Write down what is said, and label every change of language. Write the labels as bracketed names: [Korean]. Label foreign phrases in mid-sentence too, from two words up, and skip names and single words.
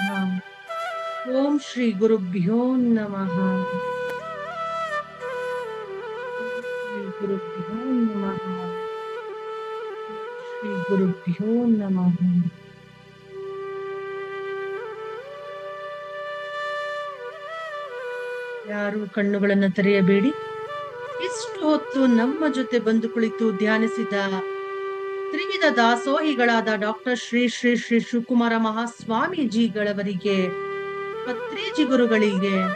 [Sanskrit] ಓಂ ಶ್ರೀ ಗುರುಭ್ಯೋ ನಮಃ. ಶ್ರೀ ಗುರುಭ್ಯೋ ನಮಃ. ಶ್ರೀ ಗುರುಭ್ಯೋ ನಮಃ. [Kannada] ಯಾರು ಕಣ್ಣುಗಳನ್ನ ತೆರೆಯಬೇಡಿ. ಇಷ್ಟು ಹೊತ್ತು ನಮ್ಮ ಜೊತೆ ಬಂದು ಕುಳಿತು ಧ್ಯಾನಿಸಿದ ತ್ರಿವಿಧ ದಾಸೋಹಿಗಳಾದ ಡಾಕ್ಟರ್ ಶ್ರೀ ಶ್ರೀ ಶ್ರೀ ಶಿವಕುಮಾರ ಮಹಾಸ್ವಾಮೀಜಿಗಳವರಿಗೆ, ಪತ್ರಿಜಿ ಗುರುಗಳಿಗೆ,